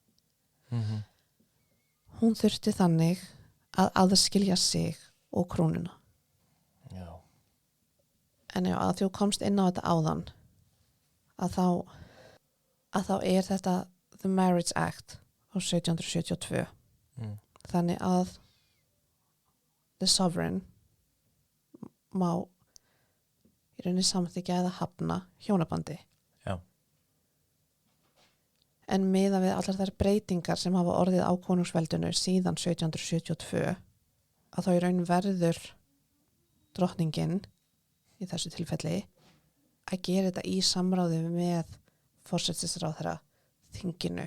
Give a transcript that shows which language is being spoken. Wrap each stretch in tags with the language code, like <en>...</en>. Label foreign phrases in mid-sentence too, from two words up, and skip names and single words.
<is>Hún þurfti þannig að aðskilja sig og krúnuna. Já. En já, að þú komst inn á þetta áðan að þá er þetta The Marriage Act á 1772. Þannig að</is> <en>the sovereign</en> <is>má í rauninni samþykja eða hafna hjónabandi. Já. En miðað við allar þær breytingar sem hafa orðið á konungsveldinu síðan 1772 að þá í raun verður drottningin í þessu tilfelli að gera þetta í samráði með forsætisráðherra þinginu,</is>